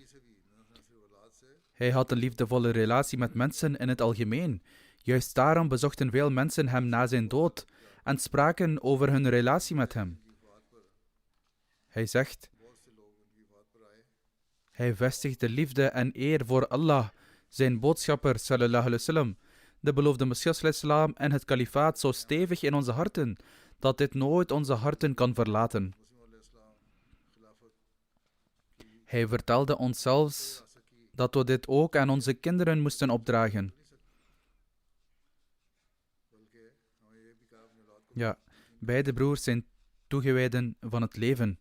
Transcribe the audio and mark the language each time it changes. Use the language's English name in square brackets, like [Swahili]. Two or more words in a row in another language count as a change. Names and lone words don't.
[Dutch] Hij had een liefdevolle relatie met mensen in het algemeen. Juist daarom bezochten veel mensen hem na zijn dood en spraken over hun relatie met hem. Hij zegt: hij vestigde liefde en eer voor Allah, zijn boodschapper [Arabic] صلى الله عليه وسلم, [Dutch] de beloofde Messias islam en het kalifaat zo stevig in onze harten, dat dit nooit onze harten kan verlaten. Hij vertelde ons zelfs dat we dit ook aan onze kinderen moesten opdragen. Ja, beide broers zijn toegewijden van het leven.